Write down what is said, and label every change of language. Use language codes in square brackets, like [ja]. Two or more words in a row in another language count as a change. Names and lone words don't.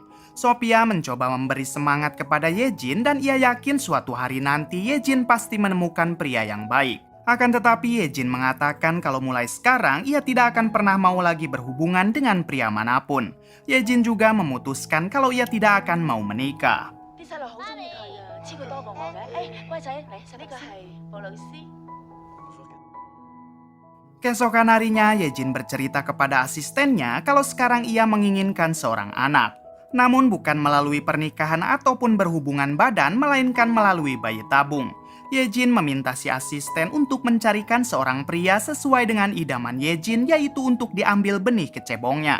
[id] Sophia mencoba memberi semangat kepada Yejin dan ia yakin suatu hari nanti Yejin pasti menemukan pria yang baik. Akan tetapi Yejin mengatakan kalau mulai sekarang ia tidak akan pernah mau lagi berhubungan dengan pria manapun. Yejin juga memutuskan kalau ia tidak akan mau menikah. [yue] 啲細路好中意佢啊，知佢多過我嘅。誒，乖仔，嚟食呢個係布魯斯。 [id] Keesokan harinya Yejin bercerita kepada asistennya kalau sekarang ia menginginkan seorang anak. Namun bukan melalui pernikahan ataupun berhubungan badan, melainkan melalui bayi tabung. Yejin meminta si asisten untuk mencarikan seorang pria sesuai dengan idaman Yejin, yaitu untuk diambil benih kecebongnya.